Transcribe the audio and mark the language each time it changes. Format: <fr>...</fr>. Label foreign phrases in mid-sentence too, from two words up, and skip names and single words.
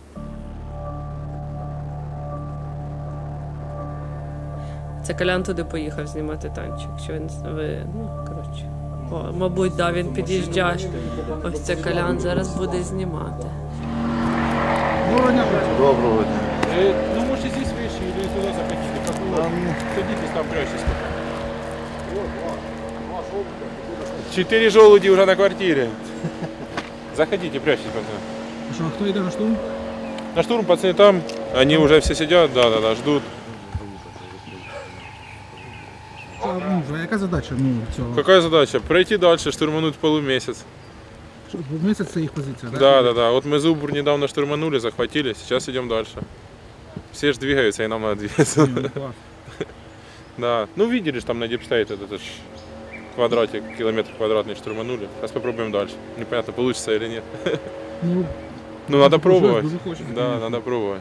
<uk>Це Колян туди поїхав знімати танчик. Що він, ну, коротше. Мабуть, да, він під'їжджає. Ось це Колян зараз буде знімати. Доброго дня.</uk> <ru>Ну, можете здесь вещи или туда заходите, как вы садитесь там, прячьтесь. 4 желуди уже на квартире. Заходите, прячьтесь, пацаны. Что, кто идет на штурм? На штурм, пацаны, там, они уже все сидят, да, ждут.</ru> <uk>А яка задача цього?</uk> <ru>Какая задача? Пройти дальше, штурмануть полумесяц.</ru> <uk>Полумесяц це їх позиція, да?</uk> <ru>Да. Вот мы Зубр недавно штурманули, захватили, сейчас идем дальше. Все же двигаются, и нам надо двигаться. Да, ну видели же там на дипстейт этот квадратик, километр квадратный штурманули. Сейчас попробуем дальше. Непонятно, получится или нет. Ну надо пробовать. Да, надо пробовать.</ru>